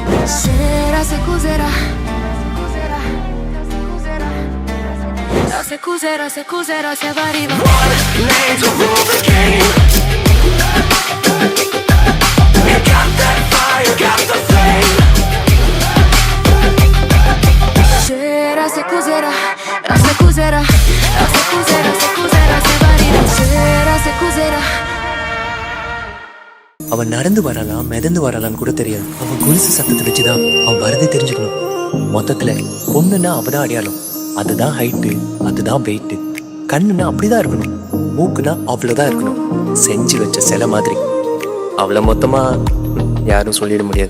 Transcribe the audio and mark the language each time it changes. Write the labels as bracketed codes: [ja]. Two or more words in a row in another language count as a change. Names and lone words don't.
[it] Sera se cos'era, se cos'era, se cos'era, se arriva. [en] One name to rule the game. You got that fire, got the flame. [it] Sera se cos'era, se cos'era, se cos'era, se cos'era, se arriva. Sera se cos'era. [ta] அவன் நடந்து வரலாம் மிதந்து வரலான்னு கூட தெரியாது. அவன் கொலுசு சத்தத்தை வச்சுதான் அவன் வரதே தெரிஞ்சுக்கணும். மொத்தத்துல பொண்ணுன்னா அவதான் அடையாளம், அதுதான் [en] height, [ta] அதுதான் [en] weight. [ta] கண்ணுன்னா அப்படிதான் இருக்கணும், மூக்குன்னா அவ்வளவுதான் இருக்கணும். செஞ்சு வச்ச சிலை மாதிரி. அவளை மொத்தமா யாரும் சொல்லிட முடியாது.